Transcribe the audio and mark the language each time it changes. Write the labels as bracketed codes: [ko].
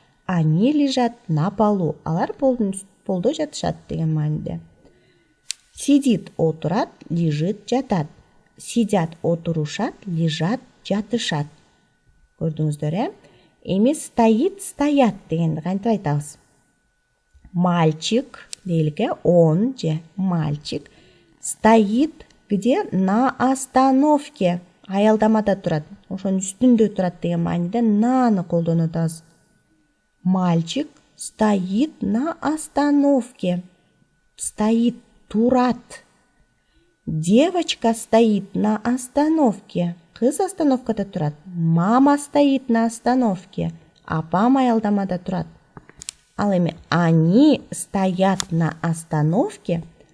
[ru] Они лежат на полу. [ky] Алар полдо жатышат деген мааниде. Сидит отурат, лежит жатат. Сидят отурушат, лежат жатышат. Көрдүңүздөр, Эми стоит, стоят дегенди кантип айтабыз? [ru] Мальчик [ky] дейлик, [ru] он же мальчик стоит где? На остановке. [ky] Аялдамада турат. Ошонун үстүндө турат деген мааниде наны колдонуп атабыз. [ru] Мальчик стоит на остановке. Стоит, турат. Девочка стоит на остановке. [ky] Кыз остановкада турат. [ru] Мама стоит на остановке. [ky] Апам аялдамада турат. Ал эми [ru] они стоят на остановке.